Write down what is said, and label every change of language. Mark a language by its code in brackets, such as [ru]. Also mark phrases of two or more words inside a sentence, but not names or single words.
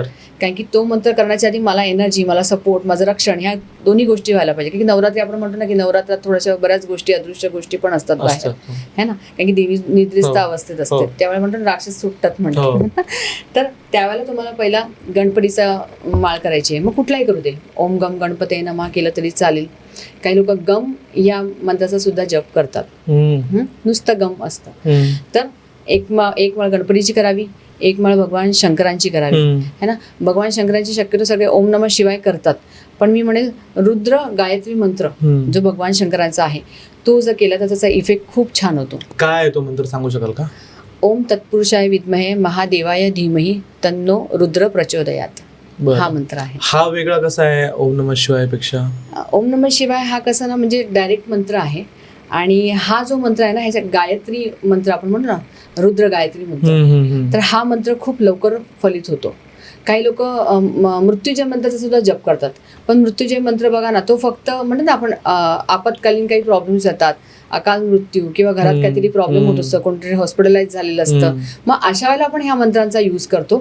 [mr] कारण की तो मंत्र करण्याच्या आधी मला एनर्जी, मला सपोर्ट, माझं रक्षण, ह्या दोन्ही गोष्टी व्हायला पाहिजे. की नवरात्री आपण म्हणतो ना की नवरात्रात थोड्याशा बऱ्याच गोष्टी, अदृश्य गोष्टी पण असतात बाहेर, [hi] है ना. [mr] कारण की देवी निद्रिस्त अवस्थेत असते, त्यावेळेला म्हणतो ना राक्षस सुटतात म्हणतात. तर त्यावेळेला तुम्हाला पहिला गणपतीचा माळ करायची आहे. मग कुठलाही करू दे, [sa] ओम गम गणपते नमः [mr] केलं तरी चालेल. काही लोक गम या मंत्राचा सुद्धा जप करतात, नुसतं गम असतं. तर एक माळ गणपतीची करावी, एक माळ भगवान शंकरांची करावी, [hi] है ना. [mr] भगवान शंकरांची शक्यतो सगळे [sa] ओम नमः शिवाय [mr] करतात, पण मी म्हणेल रुद्र गायत्री मंत्र जो भगवान शंकरांचा आहे तो जर केला तर त्याचा इफेक्ट खूप छान होतो. काय तो मंत्र सांगू शकाल का? [sa] ओम तत्पुरुषाय विद्महे महादेवाय धीमहि तन्नो रुद्र प्रचोदयात, [mr] हा मंत्र आहे. हा वेगळा कसा आहे [sa] ओम नमः शिवाय [mr] पेक्षा? [sa] ओम नमः शिवाय [mr] हा कसा ना, म्हणजे डायरेक्ट मंत्र आहे. आणि हा जो मंत्र आहे ना, ह्याच्या गायत्री मंत्र आपण म्हणतो ना, रुद्र गायत्री मंत्र, तर हा मंत्र खूप लवकर फलित होतो. काही लोक मृत्युंजय मंत्राचा सुद्धा जप करतात, पण मृत्युंजय मंत्र बघा ना, तो फक्त म्हणतो ना आपण आपत्कालीन काही प्रॉब्लेम्स येतात, अकाल मृत्यू किंवा घरात काहीतरी प्रॉब्लेम होत असतं, कोणतरी हॉस्पिटलाइज झालेलं असतं, मग अशा वेळेला आपण ह्या मंत्रांचा यूज करतो.